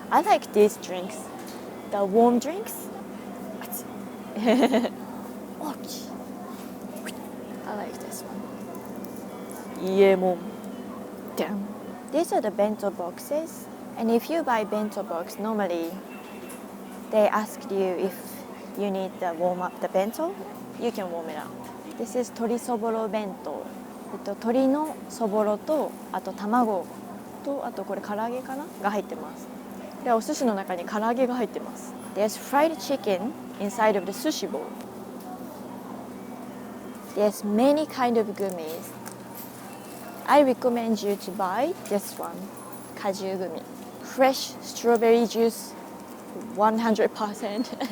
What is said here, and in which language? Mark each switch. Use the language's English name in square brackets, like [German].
[English] I like these drinks, the warm drinks. I like this one. Yemon. Damn. These are the bento boxes, and if you buy bento box, normally they ask you if you need to warm up the bento. You can warm it up. This is [Japanese] 鶏そぼろ弁当。鶏のそぼろと、あと卵と、あとこれ唐揚げかなが入ってます。で、お寿司の中に唐揚げが入ってます。 [English] There's fried chicken inside of the sushi bowl. There's many kind of gummies. I recommend you to buy this one, 果汁グミ。 Fresh strawberry juice, 100%.